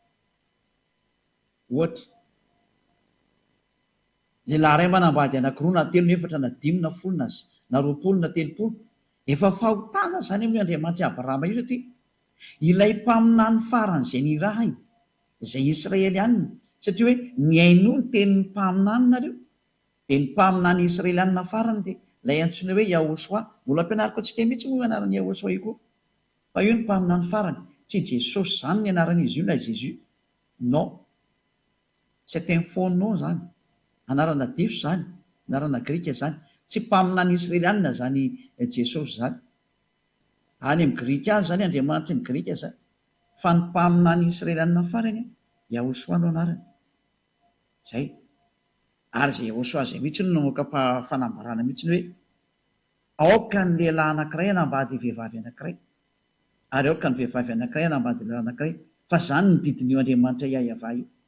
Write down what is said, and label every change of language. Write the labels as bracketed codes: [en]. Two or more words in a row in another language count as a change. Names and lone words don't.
[mg] Ohatra lehilahy iray manambady anankiroa na telo na efatra na dimy na folo na 20 na 30 efa fahotana zany amin'ny Andriamanitra Abrahama io satria ilay mpaminany faran'izay ny raha izay Israely anina satria hoe miaino ny tenin'ny mpaminany nareo dia ny mpaminany Israely anina farany dia lay antsoina hoe Yahosoa. Mbola ampianariko antsika mihitsy moa anaran'ny Yahosoa io koa. Fa io ny mpaminany farany, tsy Jesosy zany ny anaran'izy io na Jésus. [fr] Non. C'est un faux nom zany. [mg] Anarana diso zany, anarana grika zany. Tsy mpaminany israelianina zany Jesosy zany. Any amin'ny grika azy zany Andriamanitra ny grika zany. Fa ny mpaminany israelianina farany Yahosoa no anarany. Zay. Ary zay Yahosoa zay mihitsy no namoaka fanambarana mihitsy hoe aoka ny lehilahy anankiray hanambady vehivavy anankiray, ary aoka ny vehivavy anankiray hanambady lehilahy anankiray, fa zany ny didin'io Andriamanitra Yahova io.